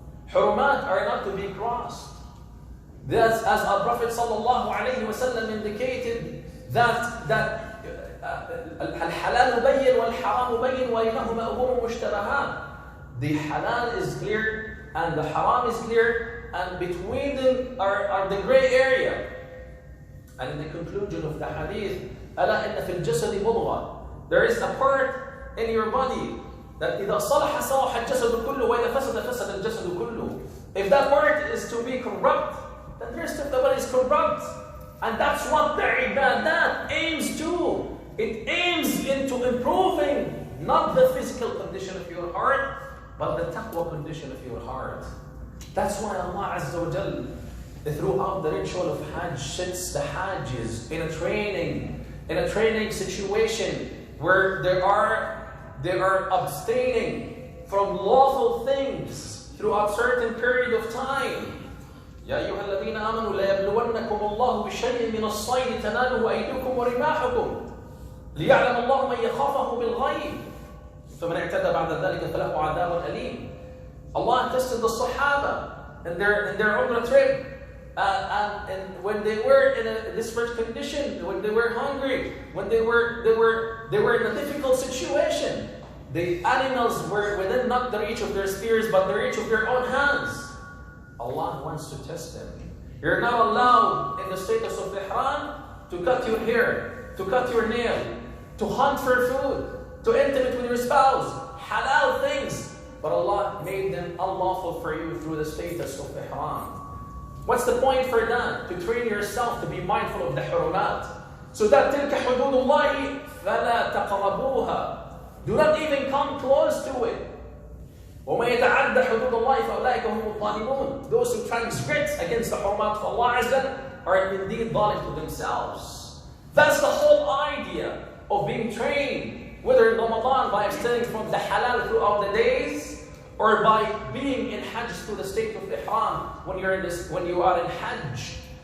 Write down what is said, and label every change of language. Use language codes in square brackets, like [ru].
[en] Hurumat are not to be crossed. That's as our Prophet ﷺ indicated that [ar] الحلال بين والحرام بين وبينهما أمور مشتبهات. [en] The halal is clear and the haram is clear, and between them are the gray area. And in the conclusion of the hadith, [ar] ألا إن في الجسد مضغة. [en] There is a part in your body that [ar] إذا صلح صلح الجسد كله وإذا فسد فسد الجسد كله. [en] If that part is to be corrupt, then the rest of the body is corrupt. And that's what the ibadat aims to. It aims into improving not the physical condition of your heart, but the taqwa condition of your heart. That's why Allah Azza wa Jal, throughout the ritual of Hajj, sets the Hajjis in a training situation where they are abstaining from lawful things throughout certain period of time. [ar] يا أيها الذين آمنوا ليبلونكم الله بشيء من الصيد تناله أيديكم ورماحكم ليعلم الله من يخافه بالغيب فمن اعتدى بعد ذلك فله عذاب أليم. [en] Allah tested the Sahaba in their Umrah trip, and when they were in a desperate condition, when they were hungry, when they were in a difficult situation, the animals were within not the reach of their spears, but the reach of their own hands. Allah wants to test them. You're not allowed in the status of ihram to cut your hair, to cut your nail, to hunt for food, to intimate with your spouse, halal things. But Allah made them unlawful for you through the status of ihram. What's the point for that? To train yourself to be mindful of the hurumat. So that [ar] تِلْكَ حُدُودُ اللَّهِ فَلَا تَقْرَبُوهَا. [en] Do not even come close to it. [ar] وَمَنْ يَتَعَدَّ حُدُودَ اللَّهِ فَأُولَٰئِكَ هُمُ الظَّالِمُونَ. [en] Those who transgress against the hurumat of Allah Azza are indeed zalim to themselves. That's the whole idea of being trained, whether in Ramadan by abstaining from the halal throughout the days, or by being in Hajj through the state of ihram when you are in Hajj.